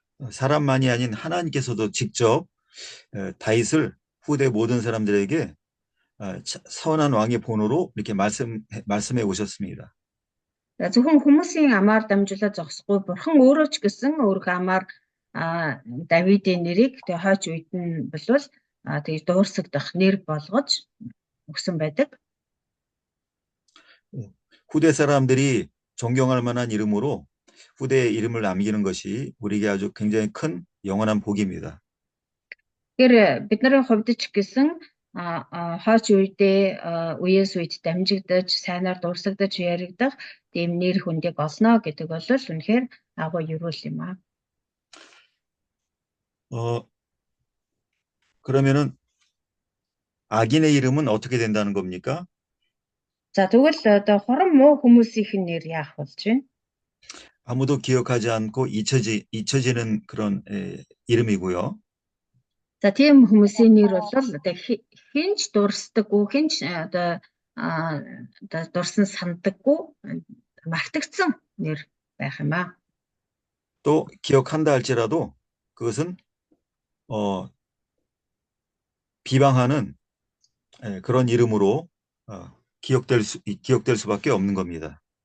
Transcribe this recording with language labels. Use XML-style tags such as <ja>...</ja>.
<ko>사람만이 아닌 하나님께서도 직접 다윗을 후대 모든 사람들에게 선한 왕의 본으로 이렇게 말씀해 오셨습니다.</ko> <mn>Зөвхөн хүмүүсийн амаар дамжуулаад зогсохгүй бурхан өөрөө ч гэсэн өөрийнхөө амаар Давидын нэрийг тэг хойч үед нь болвол тэг дуурсагдах нэр болгож өгсөн байдаг.</mn> <ko>후대 사람들이 존경할 만한 이름으로 후대의 이름을 남기는 것이 우리에게 아주 굉장히 큰 영원한 복입니다.</ko> <mn>Тэгэхээр бидний хувьд ч гэсэн хойч үедээ үеэс үед дамжигдаж сайнаар дуурсагдаж яригдах тийм нэр хүндийг олно гэдэг бол үнэхээр агуу ерөөл юм аа.</mn> <ko>그러면은 악인의 이름은 어떻게 된다는 겁니까?</ko> <mn>За тэгвэл одоо хорон муу хүмүүсийн нэр яах болж байна?</mn> <ko>아무도 기억하지 않고 잊혀지는 그런 이름이고요.</ko> <mn>За тийм хүмүүсийн нэр бол одоо хинч дурсдаггүй, хинч одоо дурсан сандаггүй, мартагдсан нэр байх юм аа.</mn> <ko>또 기억한다 할지라도 그것은 비방하는 그런 이름으로 기억될 수밖에 없는 겁니다.</ko>